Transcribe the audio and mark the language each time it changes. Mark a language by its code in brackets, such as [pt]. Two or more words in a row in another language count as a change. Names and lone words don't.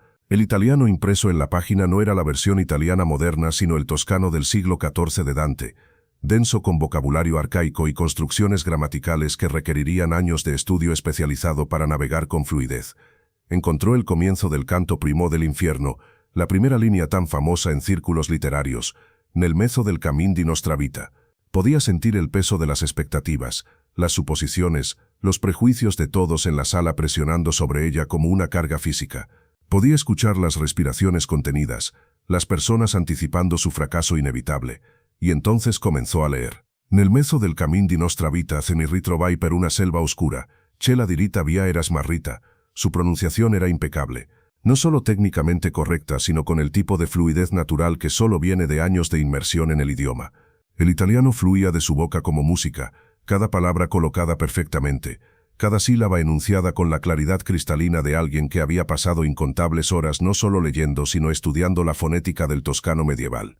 [es] El italiano impreso en la página no era la versión italiana moderna sino el toscano del siglo XIV de Dante, denso con vocabulario arcaico y construcciones gramaticales que requerirían años de estudio especializado para navegar con fluidez. Encontró el comienzo del [it] canto primo [es] del infierno, la primera línea tan famosa en círculos literarios, [it] nel mezzo del cammin di nostra vita. [es] Podía sentir el peso de las expectativas, las suposiciones, los prejuicios de todos en la sala presionando sobre ella como una carga física. Podía escuchar las respiraciones contenidas, las personas anticipando su fracaso inevitable, y entonces comenzó a leer. [it] Nel mezzo del cammin di nostra vita se mi ritrovai per una selva oscura, c'è la diritta via era smarrita. [es] Su pronunciación era impecable. No solo técnicamente correcta, sino con el tipo de fluidez natural que solo viene de años de inmersión en el idioma. El italiano fluía de su boca como música, cada palabra colocada perfectamente, cada sílaba enunciada con la claridad cristalina de alguien que había pasado incontables horas no solo leyendo sino estudiando la fonética del toscano medieval.